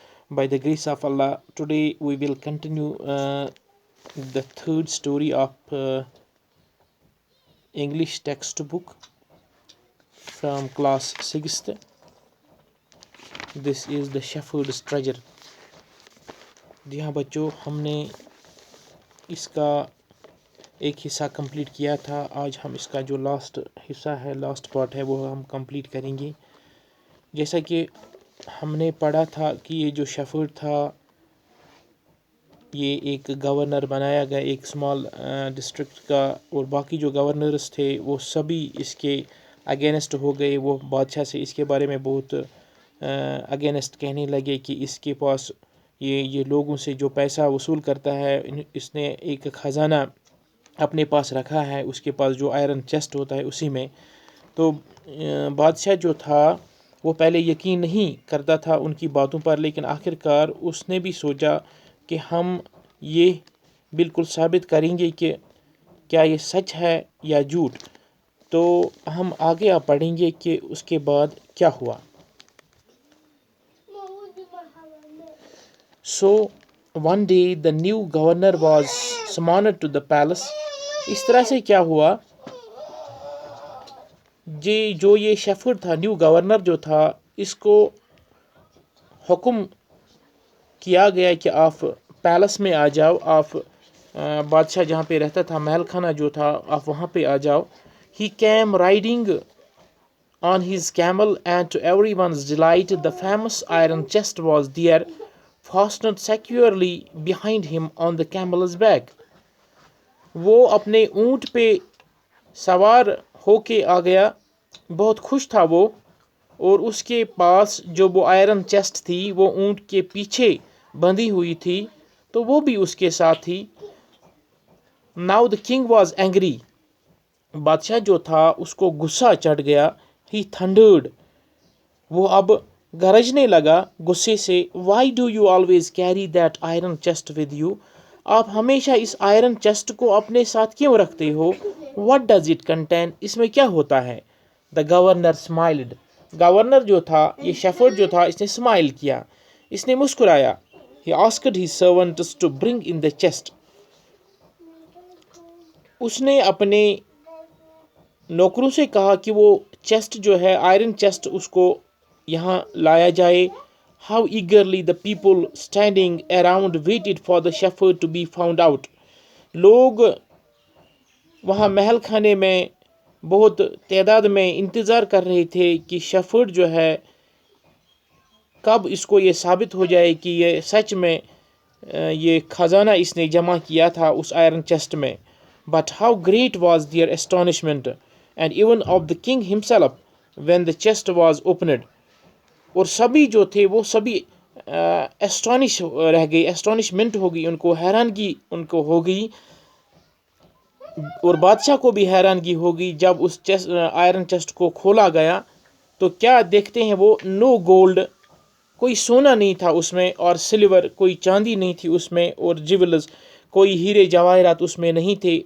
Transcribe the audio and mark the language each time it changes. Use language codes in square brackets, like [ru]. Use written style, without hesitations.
[en] By the grace of Allah, today we will continue the third story of English textbook from class 6th. This is the Shepherd's Treasure. [ur] جی ہاں بچوں، ہم نے اس کا ایک حصہ complete کیا تھا. آج ہم اس کا جو لاسٹ حصہ ہے، لاسٹ پارٹ ہے، وہ ہم کمپلیٹ کریں گے. جیسا کہ ہم نے پڑھا تھا کہ یہ جو شیفرڈ تھا، یہ ایک گورنر بنایا گیا ایک اسمال ڈسٹرکٹ کا، اور باقی جو گورنرز تھے وہ سبھی اس کے اگینسٹ ہو گئے. وہ بادشاہ سے اس کے بارے میں بہت اگینسٹ کہنے لگے کہ اس کے پاس یہ لوگوں سے جو پیسہ وصول کرتا ہے، اس نے ایک خزانہ اپنے پاس رکھا ہے، اس کے پاس جو آئرن چیسٹ ہوتا ہے اسی میں. تو بادشاہ جو تھا وہ پہلے یقین نہیں کرتا تھا ان کی باتوں پر، لیکن آخر کار اس نے بھی سوچا کہ ہم یہ بالکل ثابت کریں گے کہ کیا یہ سچ ہے یا جھوٹ. تو ہم آگے آپ پڑھیں گے کہ اس کے بعد کیا ہوا. [en] So one day the new governor was summoned to the palace. [ur] اس طرح سے کیا ہوا، جو یہ شیفرڈ تھا، نیو گورنر جو تھا، اس کو حکم کیا گیا کہ آپ پیلس میں آ جاؤ، آپ بادشاہ جہاں پہ رہتا تھا، محل خانہ جو تھا، آپ وہاں پہ آ جاؤ. [en] He came riding on his camel, and to everyone's delight the famous iron chest was there, fastened securely behind him on the camel's back. [ur] وہ اپنے اونٹ پہ سوار ہو کے آ گیا، بہت خوش تھا وہ، اور اس کے پاس جو وہ آئرن چیسٹ تھی وہ اونٹ کے پیچھے بندھی ہوئی تھی، تو وہ بھی اس کے ساتھ تھی. [en] Now the king was angry. [ur] بادشاہ جو تھا اس کو غصہ چڑھ گیا. [en] He thundered. [ur] وہ اب گرجنے لگا غصے سے. [en] Why do you always carry that iron chest with you? [ur] آپ ہمیشہ اس آئرن چیسٹ کو اپنے ساتھ کیوں رکھتے ہو؟ [en] What does it contain? [ur] اس میں کیا ہوتا ہے؟ [en] The governor smiled. [ur] گورنر جو تھا، یہ شیفرڈ جو تھا، اس نے اسمائل کیا، اس نے مسکرایا. [en] He asked his servants to bring in the chest. [ur] اس نے اپنے نوکروں سے کہا کہ وہ چیسٹ جو ہے، آئرن چیسٹ، اس کو یہاں لایا جائے. [en] How eagerly the people standing around waited for the shepherd to be found out. [ur] لوگ وہاں محل خانے میں بہت تعداد میں انتظار کر رہے تھے کہ شیفرڈ جو ہے کب اس کو یہ ثابت ہو جائے کہ یہ سچ میں یہ خزانہ اس نے جمع کیا تھا اس آئرن چیسٹ میں. [en] But how great was their astonishment, and even of the king himself, when the chest was opened. [ur] اور سبھی جو تھے وہ سبھی اسٹانش رہ گئی، اسٹانشمنٹ ہو گئی ان کو، حیرانگی ان کو ہو گئی، اور بادشاہ کو بھی حیرانگی ہو گئی. جب اس آئرن چیسٹ کو کھولا گیا تو کیا دیکھتے ہیں وہ؟ نو گولڈ، کوئی سونا نہیں تھا اس میں، اور سلور، کوئی چاندی نہیں تھی اس میں، اور جیولز، کوئی ہیرے جواہرات اس میں نہیں تھے.